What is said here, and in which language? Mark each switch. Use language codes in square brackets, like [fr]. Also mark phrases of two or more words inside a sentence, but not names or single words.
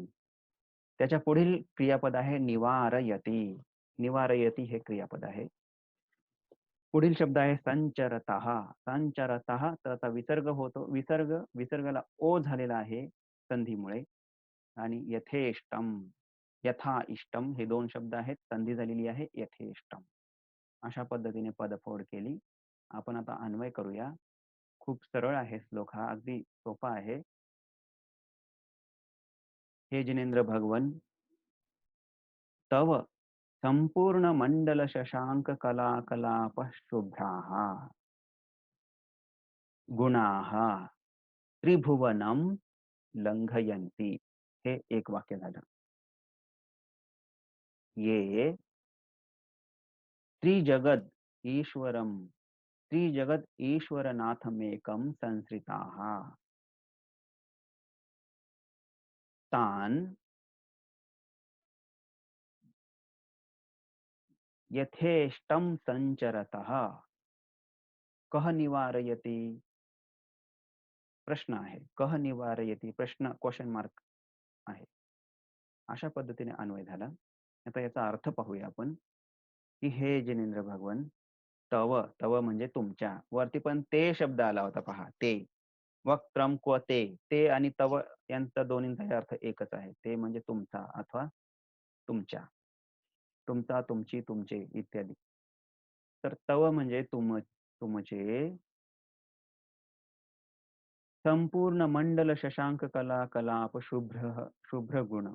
[mr] त्याच्या पुढील क्रियापद आहे निवारयती. निवारयती हे क्रियापद आहे. पुढील शब्द आहे संचरतः. संचरतः, तर आता विसर्ग होतो. विसर्गाला ओ झालेला आहे संधीमुळे. आणि यथेष्टम, [sa] यथा इष्टम [mr] हे दोन शब्द आहेत, संधी झालेली आहे यथेष्टम. अशा पद्धतीने पदफोड केली. आपण आता अन्वय करूया. खूप सरळ आहे श्लोक हा, अगदी सोपा आहे. [sa] हे जिनेंद्र भगवन, तव संपूर्ण मंडल शशांक कला कलाप शुभ्राः गुणाः त्रिभुवनम लंघयन्ति. [mr] हे एक वाक्य झालं. [sa] ये त्रिजगद ईश्वरम, त्रिजगद ईश्वरनाथमेकं संश्रिताः तान यथेष्टम संचरतः कह निवारयति. [mr] प्रश्न आहे, [sa] कह निवारयति, [mr] प्रश्न [en] question mark [mr] आहे. अशा पद्धतीने अन्वय झाला. आता याचा अर्थ पाहूया आपण, की [sa] हे जिनेंद्र भगवन, [mr] तव, तव म्हणजे तुमच्या, वरती पण ते शब्द आला होता पहा, [sa] ते वक्त्रम क्व ते [mr] आणि तव यांचा दोन्हींचा अर्थ एकच आहे. ते म्हणजे तुमचा अथवा तुमच्या, तुमचा, तुमची, तुमचे इत्यादी. तर तव म्हणजे तुमचे [sa] संपूर्ण मंडल शशांक कला कलाप शुभ्र गुण.